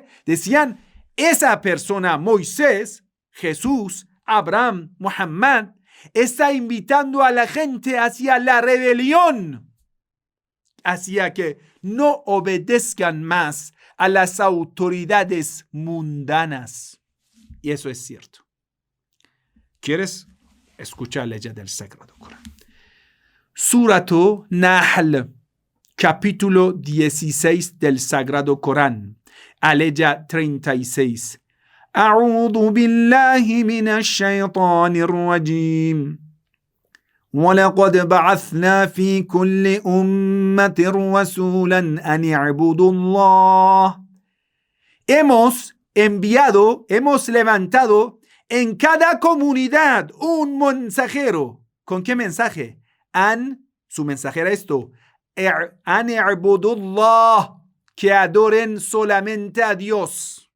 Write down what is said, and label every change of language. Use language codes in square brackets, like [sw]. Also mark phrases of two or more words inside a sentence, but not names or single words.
[es] Decían, esa persona, Moisés, Jesús, Abraham, Muhammad, está invitando a la gente hacia la rebelión, hacia que no obedezcan más a las autoridades mundanas. Y eso es cierto. ¿Quieres escuchar la ley del Sagrado Corán? [ar] سورة النحل, [es] capítulo 16 del Sagrado Corán. Aleya 36. [ar] أعوذ بالله من الشيطان الرجيم. وَلَقَدْ بَعَثْنَا فِي كُلِّ أُمَّةٍ رَسُولًا أَنِ اعْبُدُوا اللَّهَ. [es] Hemos levantado en cada comunidad un mensajero. ¿Con qué mensaje? Su mensajera esto. [ar] أن اعبدوا الله, [es] que adoren solamente a Dios.